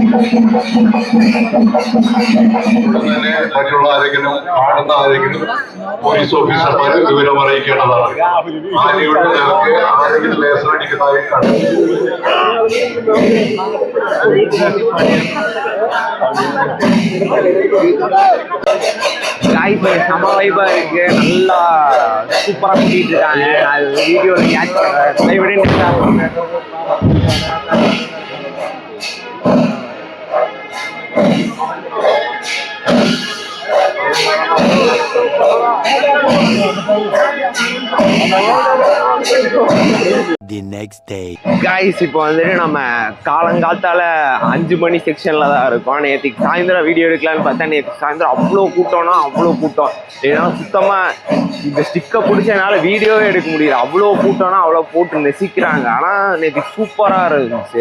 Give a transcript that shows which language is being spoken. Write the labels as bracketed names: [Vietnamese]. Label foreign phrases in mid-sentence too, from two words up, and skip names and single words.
[Malayalam] മറ്റുള്ള ആരെങ്കിലും പാടുന്ന ആരെങ്കിലും പോലീസ് ഓഫീസർമാരെ വിവരം അറിയിക്കേണ്ടതാണ്. ആനയുടെ നേർക്ക് ആരെങ്കിലും ലേസർ അടിക്കുന്നതായി കണ്ടു. [Tamil] செம வைபா இருக்கு, நல்லா சூப்பரா கூட்டிட்டு இருக்காங்க. அது வீடியோல கேட்ச் பண்றேன். [English] The next day. Guys, [Tamil] இப்போ வந்துட்டு நம்ம காலங்காத்தால 5 மணி செக்ஷன்ல தான் இருக்கோம். நேற்றுக்கு சாயந்தரம் வீடியோ எடுக்கலான்னு பார்த்தா நேற்று சாயந்தரம் அவ்வளோ கூட்டம்னா அவ்வளோ கூட்டம். ஏன்னா சுத்தமா இந்த ஸ்டிக்கை பிடிச்சதுனால வீடியோவே எடுக்க முடியல. அவ்வளோ கூட்டம்னா அவ்வளோ போட்டு நெசிக்கிறாங்க. ஆனால் நேற்று சூப்பராக இருந்துச்சு.